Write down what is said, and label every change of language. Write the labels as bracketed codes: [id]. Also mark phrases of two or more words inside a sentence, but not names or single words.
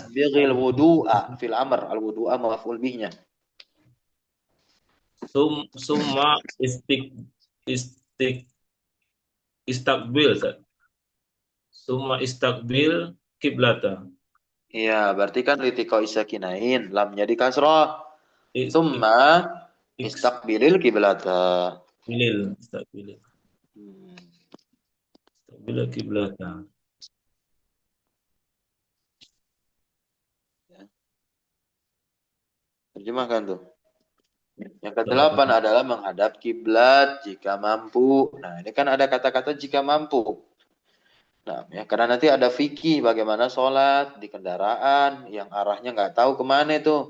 [ar] فأسبغ الوضوء في الأمر. الوضوء مفعول به. ثم استق استقبل ثم استقبل القبلة. [id] Iya, berarti kan [ar] لالتقاء الساكنين, [id] lamnya di kasroh. Ik, ik, [ar] Summa ik, استقبل القبلة. istakbil Hmm, kiblata. [id] ya. Terjemahkan tuh. Yang kedelapan adalah menghadap kiblat jika mampu. Nah, ini kan ada kata-kata jika mampu. Nah, ya, karena nanti ada fikih bagaimana sholat di kendaraan yang arahnya nggak tahu kemana itu.